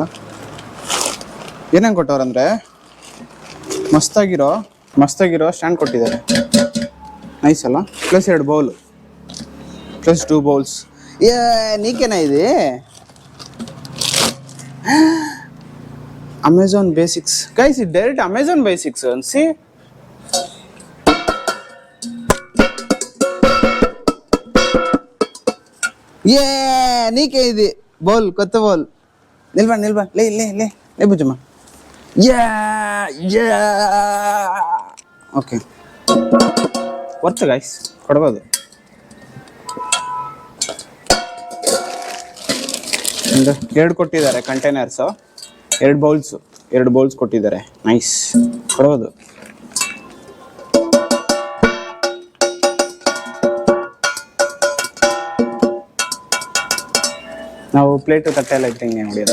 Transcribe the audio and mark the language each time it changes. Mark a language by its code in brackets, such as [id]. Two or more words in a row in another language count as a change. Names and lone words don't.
[kn] ಏನೇನು ಕೊಟ್ಟವ್ರಂದ್ರೆ ಮಸ್ತಾಗಿರೋ ಸ್ಟ್ಯಾಂಡ್ ಕೊಟ್ಟಿದ್ದಾರೆ. [en] ನೈಸ್ ಅಲ್ಲ? plus 2 bowl, plus 2 bowls. [kn] ನೀಕೇನ ಇದೆ? ಅಮೆಝಾನ್ ಬೇಸಿಕ್ಸ್ ಗೈಸ್, ಇದು ಡೈರೆಕ್ಟ್ ಅಮೆಝಾನ್ ಬೇಸಿಕ್ಸ್ ಅನ್ಸಿ. [te] నీకే ఇది బౌల్, కొత్త బౌల్. నిల్బా లే లే లే లే బుజ్జమ్మ. ఓకే, [en] worth guys, [kn] ಕೊಡ್ಬೋದು. ಒಂದು 2 ಕೊಟ್ಟಿದ್ದಾರೆ ಕಂಟೈನರ್ಸು, 2 ಬೌಲ್ಸ್ ಕೊಟ್ಟಿದ್ದಾರೆ. ನೈಸ್, ಕೊಡ್ಬೋದು. ನಾವು ಪ್ಲೇಟು ತಟ್ಟೆ ಎಲ್ಲ ಇಟ್ಟಂಗೆ ಹೊಡಿಯೋದು.